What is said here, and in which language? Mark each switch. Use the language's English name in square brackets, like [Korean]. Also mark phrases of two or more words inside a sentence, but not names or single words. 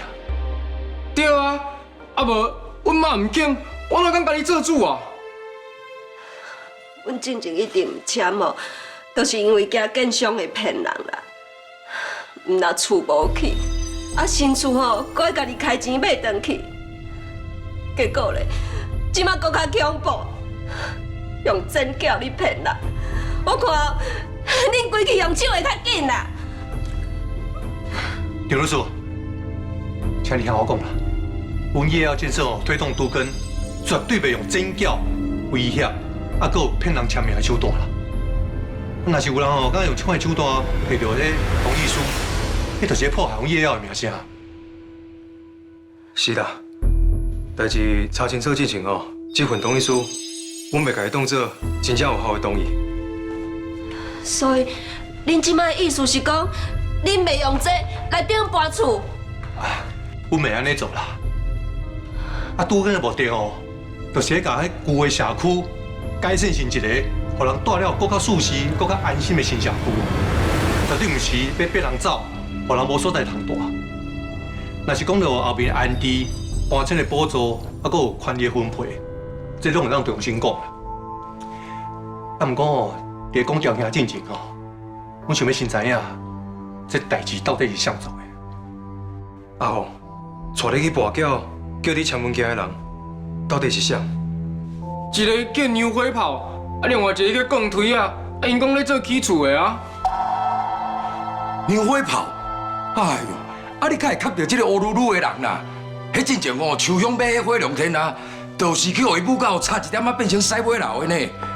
[Min Nan Chinese] 對啊，啊無，阮媽唔肯，我哪敢甲你做主啊？阮之前一定唔簽哦，都是因為驚建商會騙人啦。毋若厝無去，啊新厝吼，佫要家己開錢買轉去，結果咧，即馬佫較恐怖，用真叫你騙人。我看恁規氣用手會較緊啦。劉律師，請你聽我講啦。阮業要建設哦，推動都更，絕對袂用真假、威脅，啊，佫有騙人簽名的手段啦。若是有人哦，敢用這款手段摕到迄同意書，迄就是破壞阮業要的名聲。是啦，代志查清楚之前哦，這份同意書，阮袂甲伊當作真正有效的同意。所以，恁即擺意思是講，恁袂用這來頂搬厝？阮袂安尼做啦。啊，拄個目的哦，就是要甲迄舊的社區改善成一個，互人住了更較舒適、更較安心的新社區。絕對毋是要逼人走，互人無所在通住。若是講到後面安置、搬遷的補助，啊，佫有權利分配，這種會當重新講啦。啊，毋過哦，佇講調查進前哦，阮想要先知影，這代志到底是啥做的。阿豪，帶你去跋筊。叫你簽文件的人到底是啥？一個叫牛火炮，啊，另外一個叫鋼推啊，啊，因講咧做起厝的啊。牛火炮，哎呦，啊你敢會磕到這個烏嚕嚕的人啦？迄進前哦，秋香買迄火龍天啊，就是去互伊母狗差一點仔變成屎尾流的呢。